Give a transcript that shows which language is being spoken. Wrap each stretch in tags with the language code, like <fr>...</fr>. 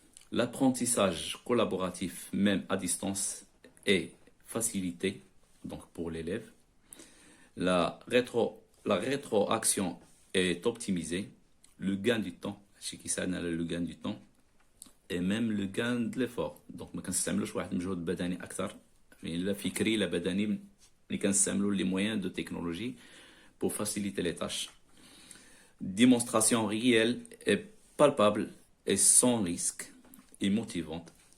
<fr>L'apprentissage collaboratif, même à distance, est facilité donc pour l'élève. La rétroaction est optimisée. Le gain du temps, le gain du temps, et même le gain de l'effort.</fr> <ar>Donc, ما كنستعملوش واحد المجهود بدني أكثر، لا فكري لا بدني، اللي كنستعملوا</ar> <fr>les moyens de technologie pour faciliter les tâches. Démonstration réelle et palpable et sans risque et motivante.</fr>